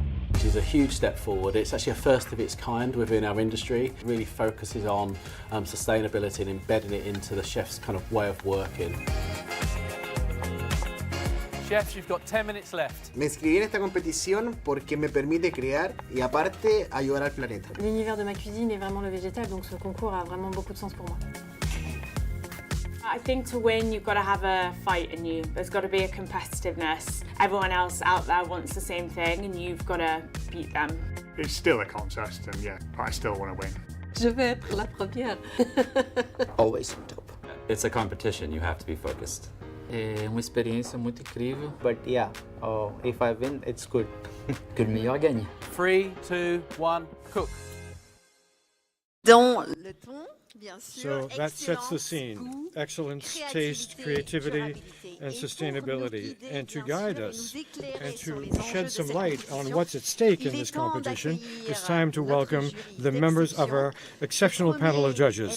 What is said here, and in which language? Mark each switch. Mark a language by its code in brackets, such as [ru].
[en] Which is a huge step forward. It's actually a first of its kind within our industry. It really focuses on sustainability and embedding it into the chef's kind of way of working. Chefs, you've got 10 minutes left. [es] Me inscribí en esta competición porque me permite crear y aparte ayudar al planeta. [fr] L'univers de ma cuisine est vraiment le végétal, donc ce concours a vraiment beaucoup de sens pour moi. [en] I think to win, you've got to have a fight in you. There's got to be a competitiveness. Everyone else out there wants the same thing and you've got to beat them. It's still a contest and yeah, I still want to win. [fr] Je vais être la première. [en] Always on top. It's a competition, you have to be focused. [pt] É uma experiência muito incrível. [en] But yeah, if I win, it's good. [fr] Que le meilleur gagne. [en] 3, 2, 1, cook. [fr] Dans le ton, bien sûr, [en] So that sets the scene. Excellence, taste, creativity, and sustainability. And to guide us and to shed some light on what's at stake in this competition, it's time to welcome the members of our exceptional panel of judges.